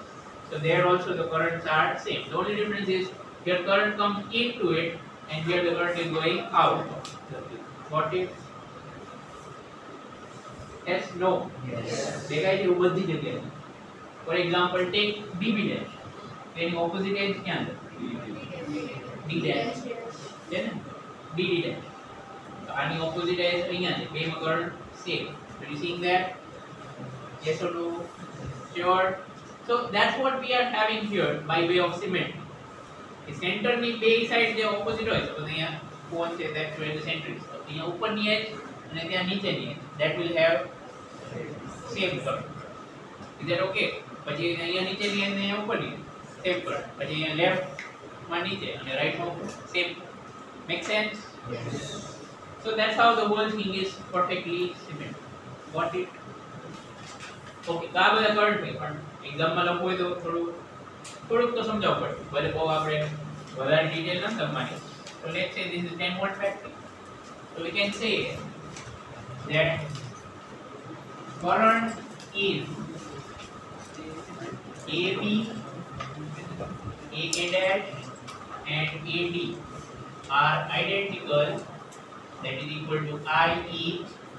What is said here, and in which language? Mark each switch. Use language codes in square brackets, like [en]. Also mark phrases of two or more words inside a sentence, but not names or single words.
[en] So there also the currents are same. The only difference is here current comes into it, and here the current is going out. Got it? Yes, no. Yes. For example, take BB dash. Then opposite edge [hi] क्या अंदर? [en] D dash. [hi] है ना? [en] DD dash. So any opposite edge [hi] यहाँ है. [en] Same current same. So you seeing that? Yes or no? Sure. So that's what we are having here by way of cement. The center [gu] ની બે side જે opposite હોય તો અહીંયા કોણ છે [en] that where the center is. [gu] અહીંયા ઉપરની edge અને ત્યાં નીચેની edge. [en] That will have same current. Is that okay? [gu] પછી અહીંયા નીચેની edge ને અહીંયા ઉપરની [en] same current. [gu] પછી અહીંયા left માં નીચે અને right માં ઉપર same. [en] Make sense? Yes. So that's how the whole thing is perfectly symmetric. Got it? [gu] Okay. તો આ બધા current છે પણ એક્ઝામમાં લખવું હોય તો થોડુંક તો સમજાવવું પડે. ભલે બહુ આપણે વધારે ડિટેલ ન સમજવાની. [en] So let's say this is 10 volt battery. So we can say that current is AB, AA dash and AD are identical, that is equal to I each